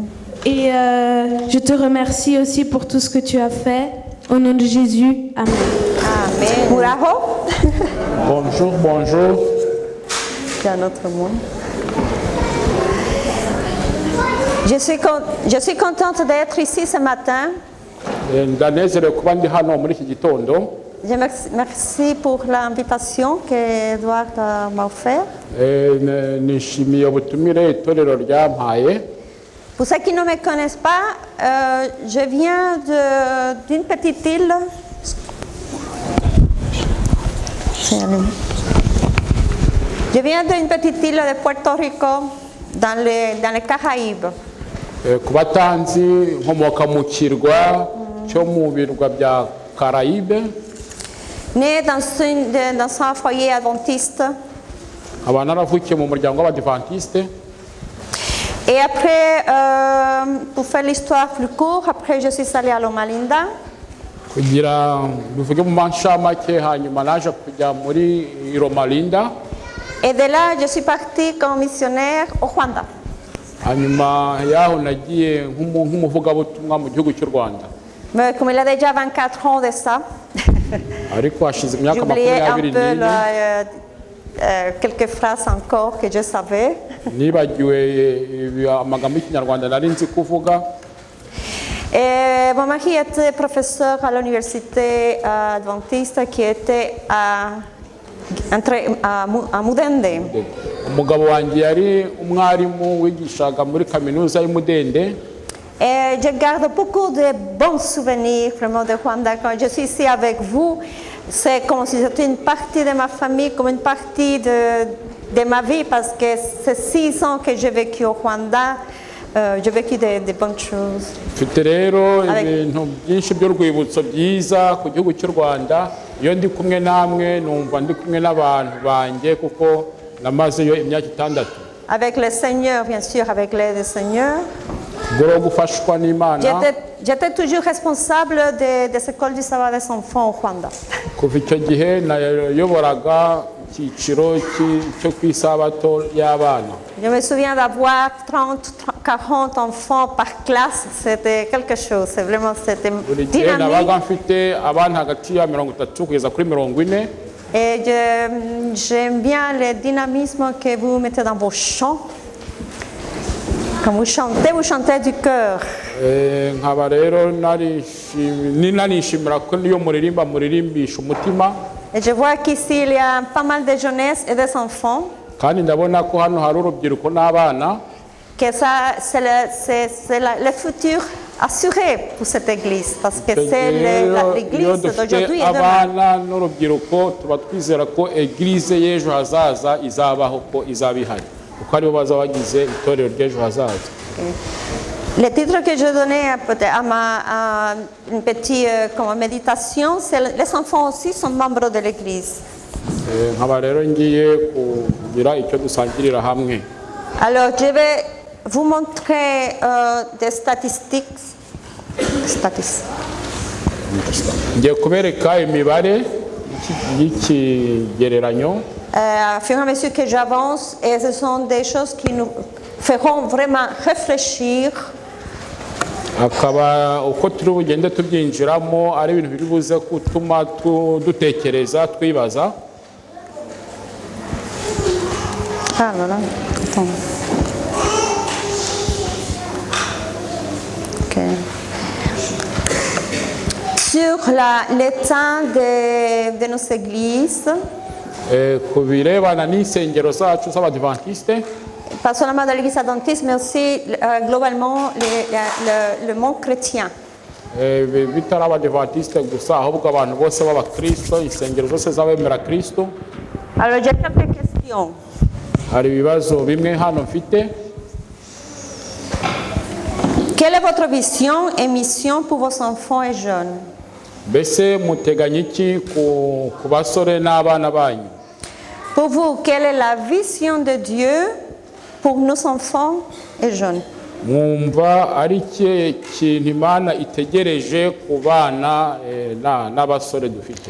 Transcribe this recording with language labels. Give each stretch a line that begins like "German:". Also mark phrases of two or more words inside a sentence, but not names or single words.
French: Et je te remercie aussi pour tout ce que tu as fait. Au nom de Jésus, Amen. Amen. Bravo. Bonjour, bonjour. C'est un autre monde. Je suis contente d'être ici ce matin.
Kinyarwanda: Ndanezerewe kuba ndi hano muri iki gitondo.
French: Je merci pour l'invitation que Edouard m'a offert.
Kinyarwanda: Nishimiye ubutumire itorero ryampaye.
French: Pour ceux qui ne me connaissent pas, je viens d'une petite île. Je viens d'une petite île de Puerto Rico dans les Caraïbes.
Kinyarwanda: Ku batanzi nkomoka mu kirwa cyo mu birwa bya Caraïbes.
French: Né dans un foyer adventiste.
Kinyarwanda: Aba naravukiye mu muryango w'Abadiventiste.
French: Et après, pour faire l'histoire plus courte, après je suis allée à Loma Linda.
Kinyarwanda: Kugira bivuge mu manshamake hanyuma naje kujya muri Loma Linda.
French: Et de là, je suis partie comme missionnaire au Rwanda.
Kinyarwanda: Hanyuma yaho nagiye nk'umuvugabutumwa mu gihugu cy'u Rwanda.
French: Mais comme il a déjà 24 ans de ça,
Kinyarwanda: ariko hashize imyaka
French: j'oubliais un 24 peu quelques phrases encore que je savais.
Kinyarwanda: nibagiwe amagambo y'ikinyarwanda nari nzi kuvuga.
French: Et mon mari était professeur à l'université adventiste qui était à Mudende.
Kinyarwanda: Umugabo wanjye yari umwarimu wigishaga muri kaminuza y'Umudende.
French: Et je garde beaucoup de bons souvenirs vraiment de Rwanda. Quand je suis ici avec vous, c'est comme si c'était une partie de ma famille, comme une partie de ma vie, parce que c'est 6 ans que j'ai vécu au Rwanda. J'ai vécu de bonnes choses.
Kinyarwanda: Mfite rero ibintu byinshi by'urwibutso byiza ku gihugu cy'u Rwanda. Iyo ndi kumwe namwe numva ndi kumwe n'abantu banjye kuko namazeyo imyaka 6.
French: Avec le Seigneur, bien sûr, avec l'aide du Seigneur. J'étais toujours responsable de l'école du savoir des enfants au Rwanda.
Kinyarwanda: Kuva icyo gihe nayoboraga icyiciro cyo kwisabato y'abana.
French: Je me souviens d'avoir 30-40 enfants par classe. C'était quelque chose. C'est vraiment c'était dynamique.
Kinyarwanda: Nabaga mfite abana hagati ya 30 kugeza kuri 40.
French: Et j'aime bien le dynamisme que vous mettez dans vos chants. Quand vous chantez du cœur.
Kinyarwanda: Nkaba rero nanishimira ko niyo muririmbisha umutima.
French: Et je vois qu'ici il y a pas mal de jeunesse et des enfants.
Kinyarwanda: Kandi ndabona ko hano hari urubyiruko n'abana.
French: Que ça c'est le futur assuré pour cette église parce que c'est l'église d'aujourd'hui et demain.
Kinyarwanda: Abana n'urubyiruko tuba twizera ko église y'ejo hazaza izabaho ko izabihari. Kuko aribo bazabagize itorero ry'ejo hazaza.
French: Le titre que je donnais à une petite méditation, c'est les enfants aussi sont membres de l'église.
Kinyarwanda: Nkaba rero ngiye kugira icyo dusangirira hamwe.
French: Alors je vais vous montrer des statistiques.
Kinyarwanda: Ngiye kubereka imibare y'ikigereranyo.
French: Au fur et à mesure que j'avance, et ce sont des choses qui nous feront vraiment réfléchir.
Kinyarwanda: Akaba uko turi bugende tubyinjiramo ari ibintu biri buze gutuma dutekereza twibaza.
French: Ah, voilà. Attends. Ok. Sur l'état de nos églises,
Kinyarwanda: ku birebana n'insengero zacu z'abadivantisite
French: pas seulement de l'église adventiste, mais aussi globalement le monde chrétien.
Kinyarwanda: bitari abadivantisite gusa ahubwo abantu bose b'abakristo insengero zose z'abemera kristo.
French: Alors j'ai quelques questions.
Kinyarwanda: Hari ibibazo bimwe hano mfite.
French: Quelle est votre vision et mission pour vos enfants et jeunes?
Kinyarwanda: Mbese muteganya iki ku basore n'abana banyu?
French: Pour vous, quelle est la vision de Dieu pour nos enfants et jeunes?
Kinyarwanda: Mwumva ari ikihe kintu Imana itegereje ku bana n'abasore dufite?